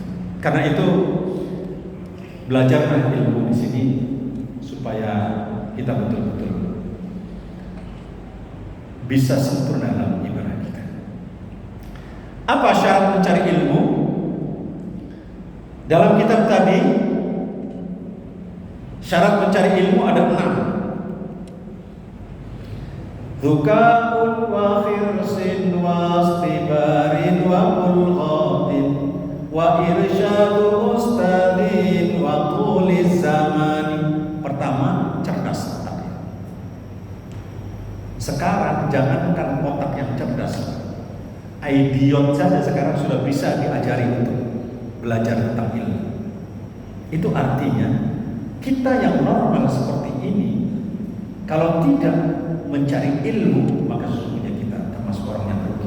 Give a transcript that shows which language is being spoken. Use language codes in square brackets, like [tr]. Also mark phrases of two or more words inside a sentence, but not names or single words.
[id] Karena itu belajarlah ilmu di sini supaya kita betul-betul bisa sempurna dalam ibadah kita. Apa syarat mencari ilmu? Dalam kitab tadi, syarat mencari ilmu ada 6. [ar] ذكاء وحرص واصطبار وبلغة وإرشاد أستاذ وطول زمان. [id] Pertama, cerdas otaknya. Sekarang jangankan otak yang cerdas, idiot saja sekarang sudah bisa diajari untuk belajar tentang ilmu. Itu artinya kita yang normal seperti ini, kalau tidak mencari ilmu, maka sesungguhnya kita termasuk orang yang rugi.